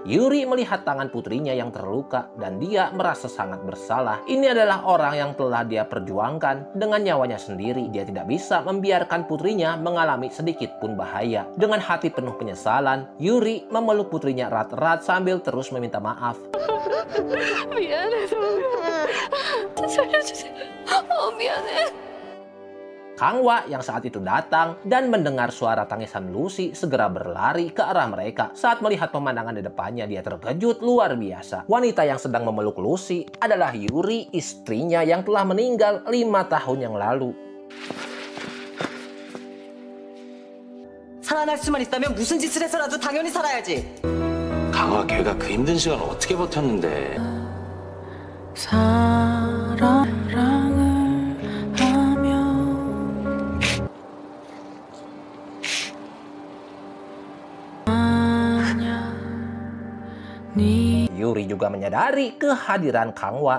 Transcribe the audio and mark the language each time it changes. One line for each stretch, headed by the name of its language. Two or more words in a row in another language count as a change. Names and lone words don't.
Indonesian: Yuri melihat tangan putrinya yang terluka dan dia merasa sangat bersalah. Ini adalah orang yang telah dia perjuangkan dengan nyawanya sendiri. Dia tidak bisa membiarkan putrinya mengalami sedikit pun bahaya. Dengan hati penuh penyesalan, Yuri memeluk putrinya erat-erat sambil terus meminta maaf.
Korean: 미안해, 살려주세요. 미안해.
Indonesian: Kangwa yang saat itu datang dan mendengar suara tangisan Lucy segera berlari ke arah mereka. Saat melihat pemandangan di depannya, dia terkejut luar biasa. Wanita yang sedang memeluk Lucy adalah Yuri, istrinya yang telah meninggal 5 tahun yang lalu.
Korean: 살아날 수만 있다면 무슨 짓을 해서라도 당연히 살아야지. 강화 걔가 그 힘든 시간 어떻게 버텼는데.
Indonesian: Yuri juga menyadari kehadiran Kangwa.